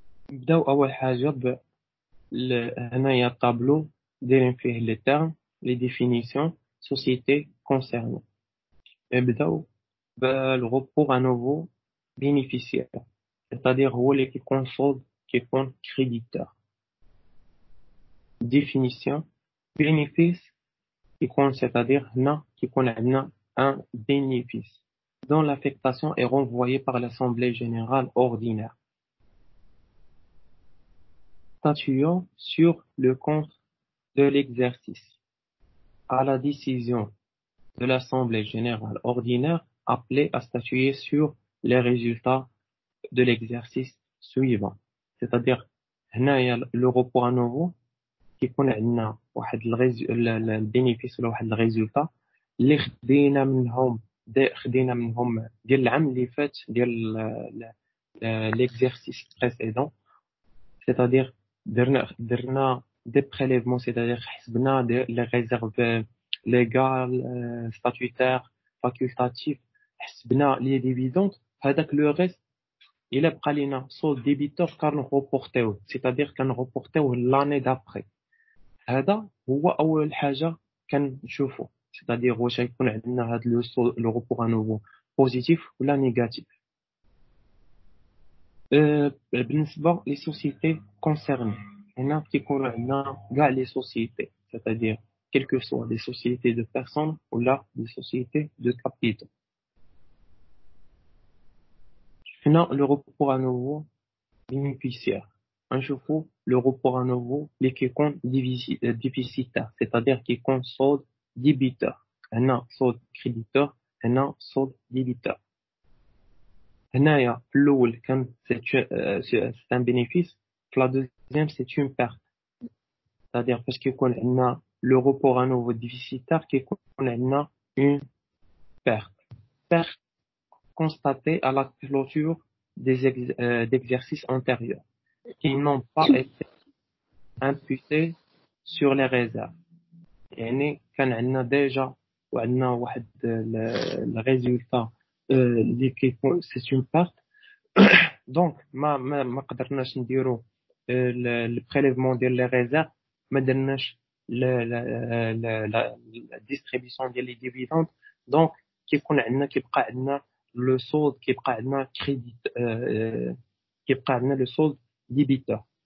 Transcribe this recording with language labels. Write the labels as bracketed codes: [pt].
[ar] نبداو أول حاجة هنايا الطابلو دايرين فيه [fr] les termes, les définitions, société concernée. [ar] نبداو [fr] le report à nouveau bénéficiaire, c'est-à-dire [ar] هو اللي كيكون [fr] solde [ar] كيكون [fr] créditeur. Définition bénéfice c'est-à-dire qu'on a un bénéfice dont l'affectation est renvoyée par l'Assemblée générale ordinaire, statuant sur le compte de l'exercice à la décision de l'Assemblée générale ordinaire appelée à statuer sur les résultats de l'exercice suivant. C'est-à-dire le report à nouveau [ar] كيكون عندنا واحد البينيفيس ولا واحد الريزولتا اللي خدينا منهم ديال العام اللي فات ديال [fr] l'exercice précédent, c'est-à-dire [ar] درنا [fr] des prélèvements, c'est-à-dire [ar] حسبنا [fr] les réserves légales, statutaires, facultatives, حسبنا les dividendes. [ar] هذاك [fr] le reste [ar] إلا بقى لينا [fr] solde débiteur [ar] كنروبورتيوه, [fr] c'est-à-dire كنروبورتيوه l'année d'après. [ar] هذا هو أول حاجة كنشوفو, c'est-à-dire واش يكون عندنا هاد لو [fr] report à nouveau positif [ar] ولا [fr] négatif. [ar] بالنسبة [fr] les sociétés concernées, [ar] هنا كيكون عندنا كاع [fr] les sociétés, c'est-à-dire quelles que soient des sociétés de personnes ou là des sociétés de capitaux. [ar] هنا [fr] le report à nouveau bénéficiaire. [ar] نشوفوا [fr] le report à nouveau [ar] اللي كيكون [fr] déficitaire, c'est-à-dire كيكون solde débiteur. هنا solde créditeur, هنا solde débiteur. [ar] هنايا في الأول كان [fr] c'est un bénéfice, [ar] في [fr] la deuxième c'est une perte. C'est-à-dire parce [ar] كيكون عندنا [fr] le report à nouveau déficitaire كيكون عندنا une perte constatée à la clôture d'exercices antérieurs qui n'ont pas été imputés sur les réserves. [ar] يعني كان عندنا déjà وعندنا واحد [fr] le résultat [ar] اللي كيكون [fr] c'est une perte. donc [ar] ما قدرناش نديرو [fr] le prélèvement ديال les réserves, [ar] ما درناش [fr] la distribution ديال les dividendes. [ar] donc كيكون عندنا كيبقى عندنا le solde كيبقى عندنا crédit كيبقى عندنا [fr] le solde débiteur.